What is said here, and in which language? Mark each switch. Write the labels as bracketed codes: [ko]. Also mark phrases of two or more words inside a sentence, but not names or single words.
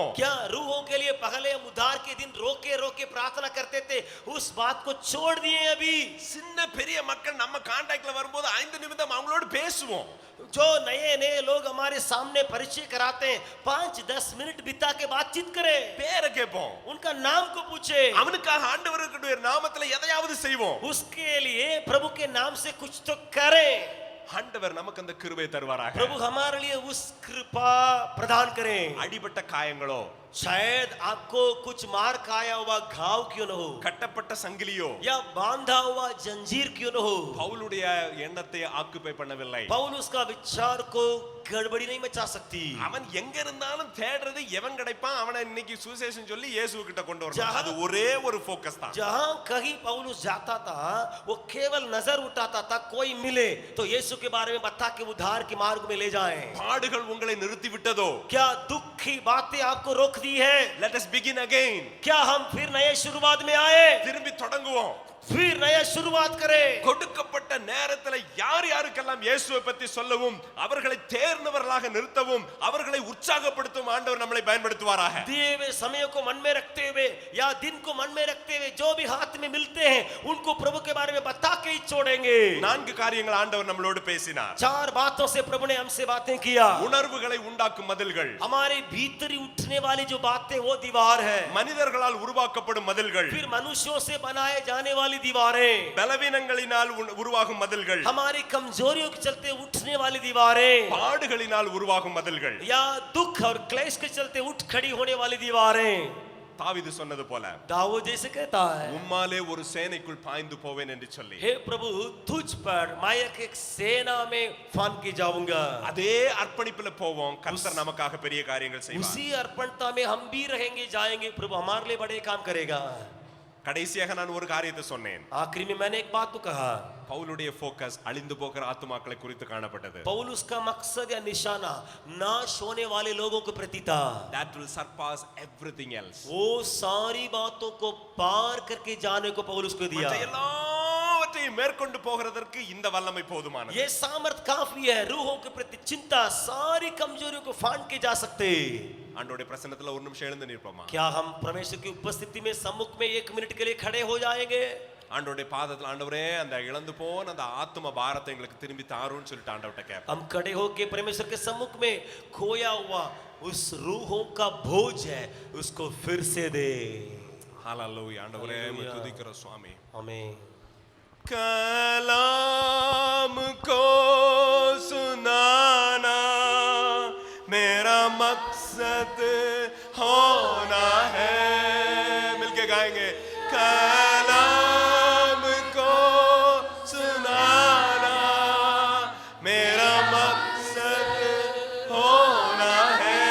[hi] क्या रूहों के लिए पहले हम उद्धार के दिन रोके रोके प्रार्थना करते थे, उस बात को छोड़ दिए अभी? [ta] சின்ன பெரிய மக்கள் நம்ம கான்டாக்ட்ல வரும்போது 5 நிமிடம் அவங்களோட பேசுவோம். [hi] जो नए नए लोग हमारे सामने परिचय कराते हैं, 5-10 मिनट बिता के बातचीत करें, [ta] பேரை கேட்போம், [hi] उनका नाम को पूछे, [ta] அவனுக்காக ஆண்டவருடைய நாமத்துல எதையாவது செய்வோம். [hi] उसके लिए प्रभु के नाम से कुछ तो करें. [ta] ஆண்டவர் நமக்கு அந்த கிருபை தருவாராக. [hi] प्रभु हमारे लिए उस कृपा प्रदान करें. [ta] அடிபட்ட காயங்களோ, [hi] शायद आपको कुछ मार खाया हुआ घाव क्यों न हो, [ta] கட்டப்பட்ட சங்கிலியோ, [hi] या बांधा हुआ जंजीर क्यों न हो, [ta] பவுலுடைய எண்ணத்தை ஆக்குபை பண்ணவில்லை. [hi] पौलुस का विचार को गड़बड़ी नहीं मचा सकती. [ta] அவன் எங்க இருந்தாலும் தேடுறது எவன் கிடைப்பான் அவனை இன்னைக்கு சுவிசேஷம் சொல்லி இயேசு கிட்ட கொண்டு வரணும். ஜஹா- அது ஒரே ஒரு ஃபோக்கஸ் தான். [hi] जहां कहीं पौलुस जाता था, वो केवल नजर उठाता था, कोई मिले तो यीशु के बारे में बता के उद्धार के मार्ग में ले जाएं. [ta] பாடுகள் உங்களை நிறுத்தி விட்டதோ? [hi] क्या दुख की बातें आपको रोक दी है? [en] Let us begin again. [hi] क्या हम फिर नए शुरुआत में आए, [ta] திரும்பி தொடங்குவோம். [hi] फिर नया शुरुआत करें? [ta] கொடுக்கப்பட்ட நேரத்துல யார் யாருக்கெல்லாம் இயேசுவை பத்தி சொல்லவும், அவர்களை தேர்ந்தவர்களாக நிறுத்தவும், அவர்களை உற்சாகப்படுத்தும் ஆண்டவர் நம்மளை பயன்படுத்துவாராக. [hi] दिए हुए समय को मन में रखते हुए या दिन को मन में रखते हुए जो भी हाथ में मिलते हैं उनको प्रभु के बारे में बता के ही छोड़ेंगे. [ta] 4 காரியங்கள் ஆண்டவர் நம்மளோடு பேசினார். [hi] 4 बातों से प्रभु ने हमसे बातें किया. [ta] உணர்வுகளை உண்டாக்கும் மதில்கள், [hi] हमारे भीतरी उठने वाली जो बातें वो दीवार है. [ta] மனிதர்களால் உருவாக்கப்படும் மதில்கள், [hi] फिर मनुष्यों से बनाए जाने वाली दीवारें, [ta] பலவீனங்களினால் உருவாகும் மதில்கள், [hi] हमारी कमजोरियों के चलते उठने वाली दीवारें, [ta] பாடுகளினால் உருவாகும் மதில்கள். [hi] या दुख और क्लेश के चलते उठ खड़ी होने वाली दीवारें. [ta] தாவீது சொன்னது போல, [hi] दाऊद जैसे कहता है, [ta] உம்மாலே ஒரு சேனைக்குள் பாய்ந்து போவேன் என்று சொல்லி, [hi] हे प्रभु तुझ पर मैं एक सेना में फान के जाऊंगा. [ta] அதே அர்ப்பணிப்புல போவோம். கர்த்தர் நமக்காக பெரிய காரியங்கள் செய்வார். [hi] उसी अर्पणता में हम भी रहेंगे, जाएंगे. प्रभु हमारे लिए बड़े काम करेगा. [ta] கடைசியாக நான் ஒரு காரியத்தை சொன்னேன். [hi] आखिरी में मैंने एक बात तो कहा, [ta] பவுலுடைய ஃபோக்கஸ் அழிந்து போகிற ஆத்துமாக்களை குறித்து காணப்பட்டது. [hi] पौलुस का मकसद या निशाना नाश होने वाले लोगों के प्रति था. [en] That will surpass everything else. [hi] वो सारी बातों को पार करके जाने को पौलुस को दिया. [ta] மற்ற எல்லாவற்றையும் மேற்கொண்டு போகிறதற்கு இந்த வல்லமை போதுமானது. [hi] ये सामर्थ काफी है. रूहों के प्रति चिंता, सारी कमजोरियों को फांड के जा सकते. [ta] ஆண்டவருடைய பிரசன்னத்துல ஒரு நிமிஷம் எழுந்து நிற்போமா? [hi] क्या हम परमेश्वर की उपस्थिति में सम्मुख में 1 मिनट के लिए खड़े हो जाएंगे? [ta] ஆண்டவருடைய பாதத்துல, ஆண்டவரே அந்த இழந்து போன அந்த ஆத்தும பாரத்தை எங்களுக்கு திரும்பி தாருன்னு சொல்லிட்டு ஆண்டவர்ட்ட கேட்போம். [hi] हम खड़े होके परमेश्वर के सम्मुख में खोया हुआ उस रूहों का बोझ है, उसको फिर से दे. [ta] ஹalleluya. ஆண்டவரே உம்மை துதிக்கிறோம் சுவாமி. [hi] आमीन. कलाम को सुनाना मेरा मकसद होना है. मिलके गाएंगे. कलाम को सुनाना मेरा मकसद होना है.